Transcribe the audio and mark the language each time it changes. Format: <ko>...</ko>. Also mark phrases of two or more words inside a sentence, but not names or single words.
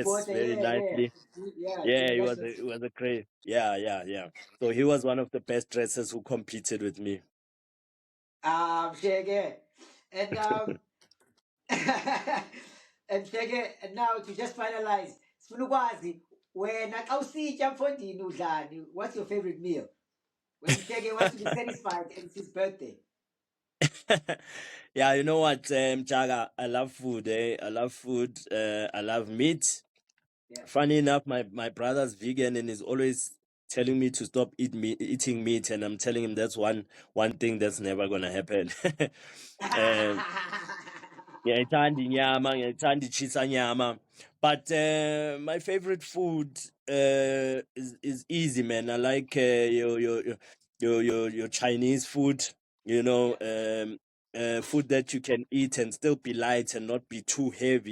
<en>dress Porter, very yeah, yeah, nicely. yeah. Yeah, International. he was a great. Yeah, yeah, yeah. So he was one of the best dressers who competed with me. Shege, and and Shege, and now to just finalize,</en> <xh>sifuna ukwazi wena xa usitya mfondini udlani,</xh> <en>what's your favorite meal? When Shege wants to be satisfied and it's his birthday. Yeah, you know what, Jaga, I love food, eh? I love food. I love meat. Yeah. Funny enough, my brother's vegan and is always telling me to stop eating meat, and I'm telling him that's one thing that's never gonna happen.</en> <zu>Um, ngiyayithanda inyama, ngiyayithanda i-cheese nyama.</zu> <en>But my favorite food is easy, man. I like your Chinese food. You know, food that you can eat and still be light and not be too heavy.</en>